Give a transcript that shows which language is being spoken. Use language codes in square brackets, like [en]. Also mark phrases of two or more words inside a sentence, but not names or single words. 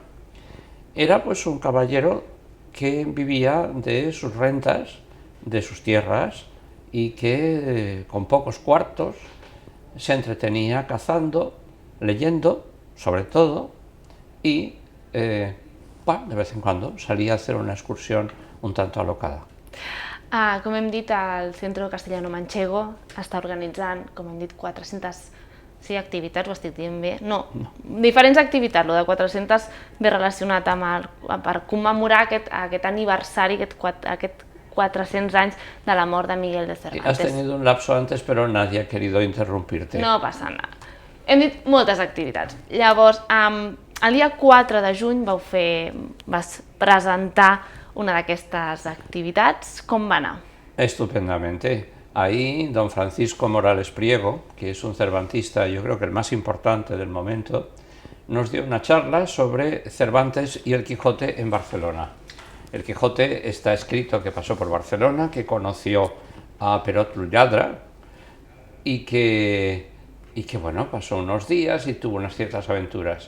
[es] Era pues un caballero que vivía de sus rentas, de sus tierras, y que con pocos cuartos se entretenía cazando, leyendo, sobre todo, y de vez en cuando salía a hacer una excursión un tanto alocada. [ca] Com hem dit, el Centro Castellano Manchego està organitzant, com hem dit, 400 activitats, ho estic dient bé? No, diferents activitats, lo de 400 ve relacionat per commemorar aquest aniversari, aquest 400 anys de la mort de Miguel de Cervantes. [es] Has tenido un lapso antes, pero nadie ha querido interrumpirte. [ca] No passa nada. Hem dit moltes activitats. Llavors, el dia 4 de juny vas presentar una d'aquestes activitats. Com va anar? [es] Estupendamente. Ahí don Francisco Morales Priego, que es un cervantista, yo creo que el más importante del momento, nos dio una charla sobre Cervantes y el Quijote en Barcelona. El Quijote está escrito que pasó por Barcelona, que conoció a Perot Lladra y que bueno, pasó unos días y tuvo unas ciertas aventuras.